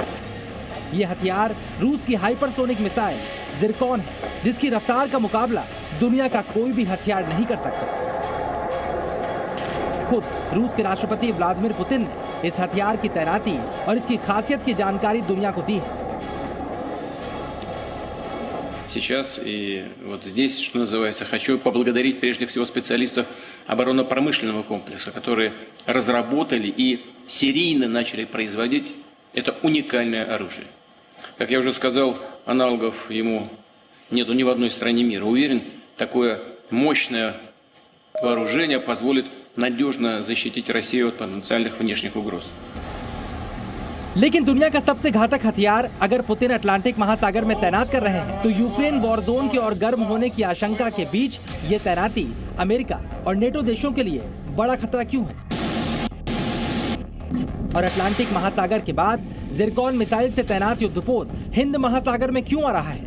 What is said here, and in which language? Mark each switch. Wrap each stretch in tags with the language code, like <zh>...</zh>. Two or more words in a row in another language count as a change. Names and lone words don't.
<hi>यह हथियार रूस की हाइपरसोनिक मिसाइल ज़िरकॉन है, जिसकी रफ्तार का मुकाबला दुनिया का कोई भी हथियार नहीं कर सकता। खुद रूस के राष्ट्रपति व्लादिमीर पुतिन ने इस हथियार की तैनाती और इसकी खासियत की जानकारी दुनिया को दी है।</hi> <ru>Сейчас и вот здесь, что называется, хочу поблагодарить прежде всего специалистов оборонно-промышленного комплекса, которые разработали и серийно начали производить это уникальное оружие. Как я уже сказал, аналогов ему нету ни в одной стране мира. Уверен, такое мощное вооружение позволит надежно защитить Россию от потенциальных внешних угроз.</ru> <hi>लेकिन दुनिया का सबसे घातक हथियार अगर पुतिन अटलांटिक महासागर में तैनात कर रहे हैं, तो यूक्रेन</hi> <en>war zone</en> <hi>के और गर्म होने की आशंका के बीच ये तैनाती अमेरिका और नेटो देशों के लिए बड़ा खतरा क्यों है? और अटलांटिक महासागर के बाद ज़िरकॉन मिसाइल से तैनात युद्धपोत हिंद महासागर में क्यों आ रहा है?</hi>